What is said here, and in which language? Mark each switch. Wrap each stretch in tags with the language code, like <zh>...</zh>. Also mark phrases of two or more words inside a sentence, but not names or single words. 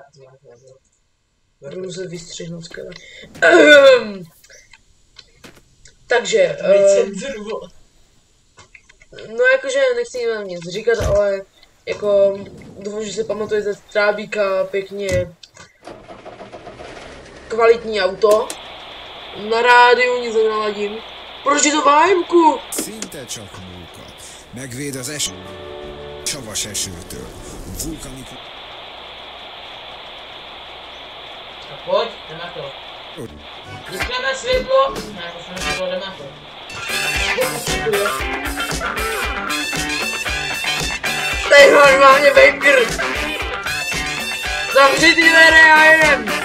<cs>Budu muset vystřihnout skvěle. Takže, no jakože nechci vám nic říkat, ale jako doufám, že si pamatujete Trábíka, pěkně kvalitní auto. Na rádiu nic nenaladím. Proč je to vájemku?</cs> <hu>Szinte csak móka. Megvéd az savas esőtől. Vulkanikus...</hu> <cs>Tak pojď, jdeme na to. Vypneme světlo. Ne, to jsme světlo, jdeme na to. To je normálně banger. Zavři ty dveře a jedem.</cs>